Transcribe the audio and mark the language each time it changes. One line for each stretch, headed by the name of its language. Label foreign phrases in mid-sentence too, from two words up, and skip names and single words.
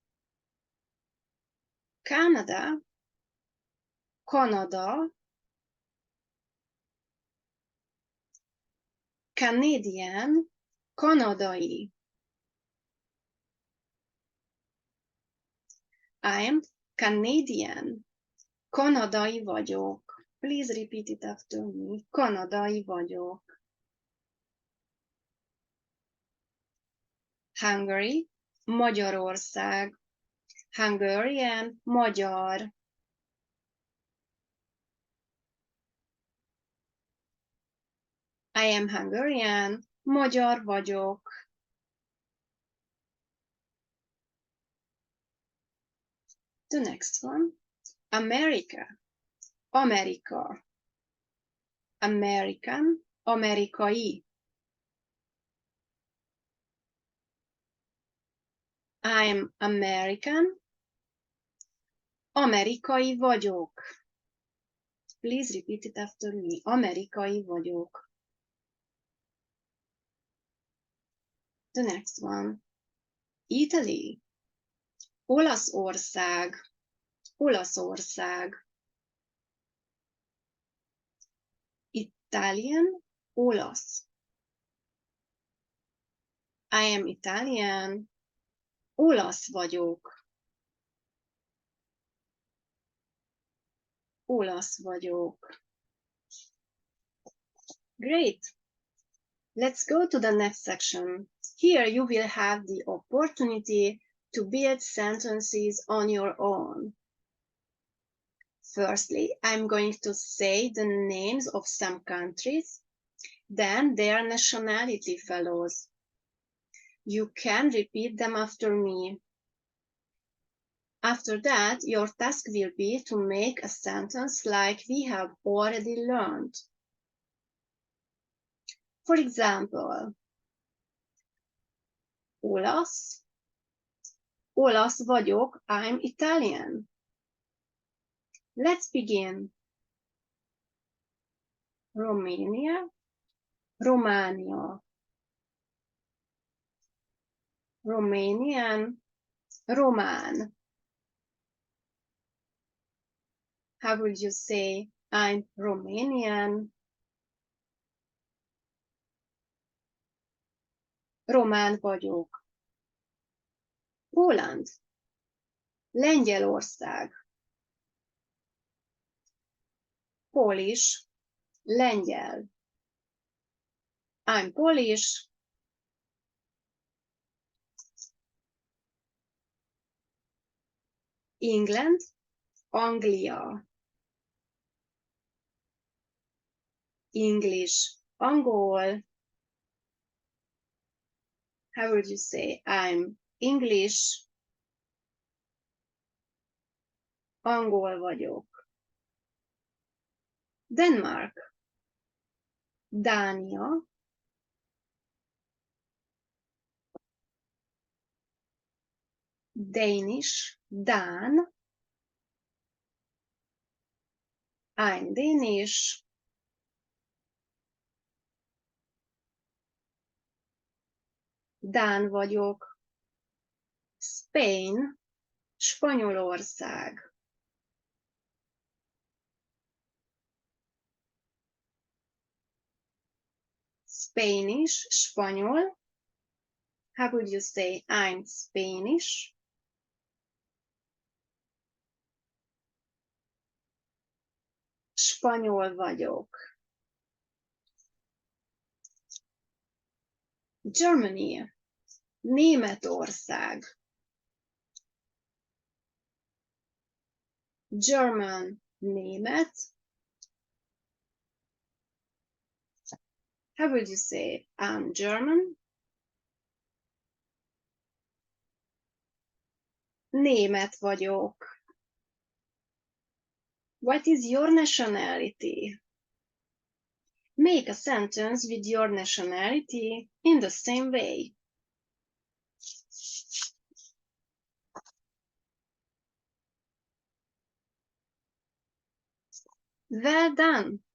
English: Canada, Canada, Canadian, kanadai. I'm Canadian.
Hungarian: Kanadai vagyok.
English: Please repeat it after me.
Hungarian: Kanadai vagyok. Hungary, Magyarország.
English: Hungarian, magyar. I am Hungarian,
Hungarian: magyar vagyok.
English: The next one, America, Amerika. American, amerikai. I'm American,
Hungarian: amerikai vagyok.
English: Please repeat it after me.
Hungarian: Amerikai vagyok.
English: The next one. Italy.
Hungarian: Olaszország. Olaszország. Italian. Olasz.
English: I am Italian.
Hungarian: Olasz vagyok. Olasz vagyok.
English: Great. Let's go to the next section. Here you will have the opportunity to build sentences on your own. Firstly, I'm going to say the names of some countries, then their nationality fellows. You can repeat them after me. After that, your task will be to make a sentence like we have already learned. For example,
Hungarian: olasz. Olasz vagyok,
English: I'm Italian. Let's begin. Romania.
Hungarian: Románia. Romanian. Román.
English: How would you say, I'm Romanian?
Hungarian: Román vagyok.
English: Poland. Lengyelország. Polish.
Hungarian: Lengyel.
English: I'm Polish. England.
Hungarian: Anglia. English. Angol.
English: How would you say, I'm English?
Hungarian: Angol vagyok.
English: Denmark. Dánia. Danish. Dán. I'm Danish.
Hungarian: Dán vagyok.
English: Spain. Spanyolország. Spanish. Spanyol. How would you say, I'm Spanish?
Hungarian: Spanyol vagyok.
English: Germany.
Hungarian: Németország. German. Német.
English: How would you say, I'm German?
Hungarian: Német vagyok.
English: What is your nationality? Make a sentence with your nationality in the same way. Well done!